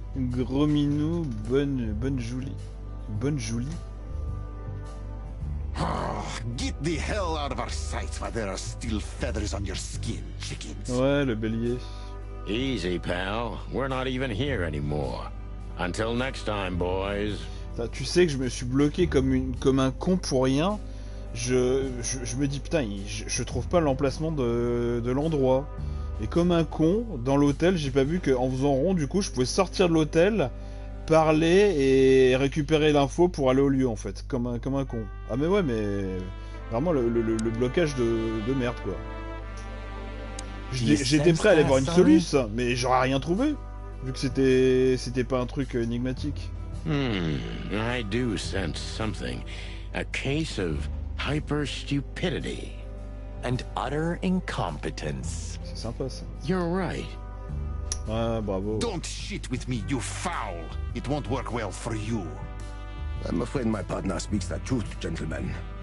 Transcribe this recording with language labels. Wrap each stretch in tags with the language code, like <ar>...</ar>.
<fr>Gros minou, bonne Julie. Bonne Julie.</fr> <en>Get the hell out of our sight while there are still feathers on your skin, chickens.</en> <fr>Ouais, le bélier.</fr> <en>Easy, pal. We're not even here anymore. Until next time, boys.</en> <fr>Putain, tu sais que je me suis bloqué comme un con pour rien. Je me dis, putain, je trouve pas l'emplacement de l'endroit. Et comme un con, dans l'hôtel, j'ai pas vu qu'en faisant rond, du coup, je pouvais sortir de l'hôtel, parler et récupérer l'info pour aller au lieu, en fait. Comme un con. Ah mais ouais, mais... Vraiment le blocage de merde, quoi. J'étais prêt à aller voir une soluce, mais j'aurais rien trouvé. Vu que c'était pas un truc énigmatique.</fr> <en>I do sense something. A case of hyper stupidity. And utter incompetence.</en> <fr>C'est sympa, ça.</fr> <en>You're right.</en> <fr>Ouais, bravo.</fr> <en>Don't shit with me, you foul. It won't work well for you. I'm afraid my partner speaks the truth, gentlemen.</en>